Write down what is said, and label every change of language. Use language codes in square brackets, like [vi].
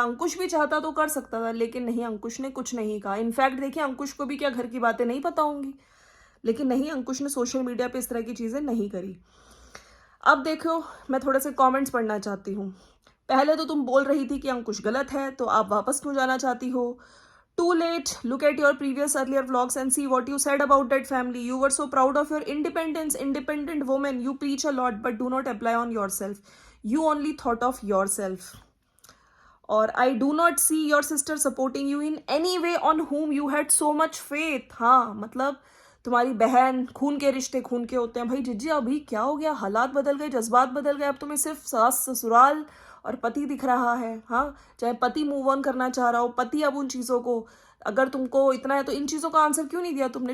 [hi] अंकुश भी चाहता तो कर सकता था, लेकिन नहीं, अंकुश ने कुछ नहीं कहा। इनफैक्ट देखिए, अंकुश को भी क्या घर की बातें नहीं पता होंगी, लेकिन नहीं, अंकुश ने सोशल मीडिया पे इस तरह की चीजें नहीं करी। अब देखो, मैं थोड़े से कमेंट्स पढ़ना चाहती हूँ। पहले तो तुम बोल रही थी कि अंकुश गलत है, तो आप वापस क्यों जाना चाहती हो? [en] Too late. Look at your previous earlier vlogs and see what you said about that family. You were so proud of your independence, independent woman. You preach a lot, but do not apply on yourself. You only thought of yourself. Or I do not see your sister supporting you in any way on whom you had so much faith. [hi] हाँ, मतलब तुम्हारी बहन, खून के रिश्ते खून के होते हैं भाई। जिज्जी अभी क्या हो गया, हालात बदल गए, जज्बात बदल गए, अब तुम्हें सिर्फ सास ससुराल और पति दिख रहा है। हाँ, चाहे पति मूव ऑन करना चाह रहा हो, पति अब उन चीज़ों को, अगर तुमको इतना है तो इन चीज़ों का आंसर क्यों नहीं दिया तुमने?